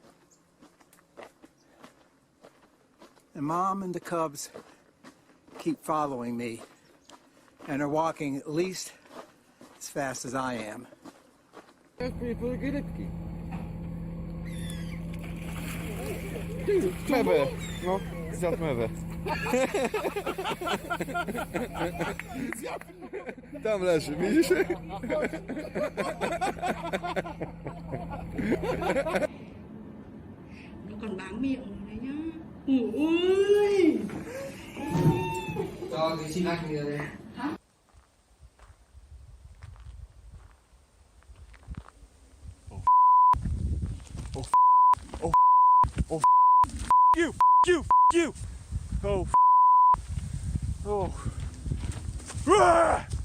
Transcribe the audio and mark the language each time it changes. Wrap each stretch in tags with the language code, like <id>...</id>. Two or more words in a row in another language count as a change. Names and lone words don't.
<en>And Mom and the cubs keep following me and are walking at least as fast as I am. Clever.</en> <pl>No, zjadł mewę. Tam leży, widzisz?</pl> <vi>nó còn bám miệng rồi đấy nhá. Ui. Cho thì xin anh đi. Hả?</vi> <en>You! Oh, oh. Ah!</en>